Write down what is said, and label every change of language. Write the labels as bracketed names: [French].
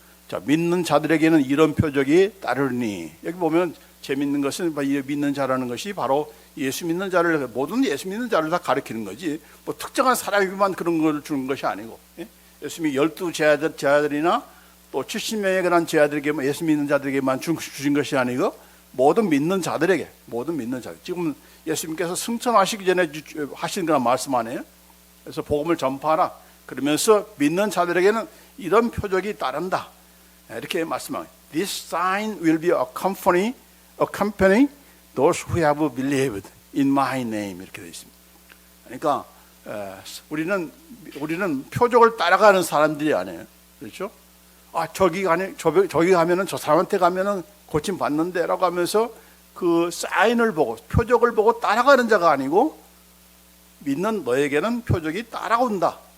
[Korean] 자, 믿는 자들에게는 이런 표적이 따르니. 여기 보면 재밌는 것은 믿는 자라는 것이 바로 예수 믿는 자를, 모든 예수 믿는 자를 다 가리키는 거지 뭐 특정한 사람에게만 그런 걸 주는 것이 아니고, 예수님이 12 제자들이나 또 70명의 그런 제자들에게, 예수 믿는 자들에게만 주신 것이 아니고 모든 믿는 자들에게, 모든 믿는 자들. 지금 예수님께서 승천하시기 전에 하신 그런 말씀 아니에요? 그래서 복음을 전파하라. 그러면서 믿는 자들에게는 이런 표적이 따른다. 이렇게 말씀합니다. [English] This sign will be accompany accompany those who have believed in my name [Korean] 이렇게 되어 있습니다. 그러니까 우리는 표적을 따라가는 사람들이 아니에요. 그렇죠? 저기 가면은 저 사람한테 가면은 고침 받는데라고 하면서 그 사인을 보고 표적을 보고 따라가는 자가 아니고 믿는 너에게는 표적이 따라온다.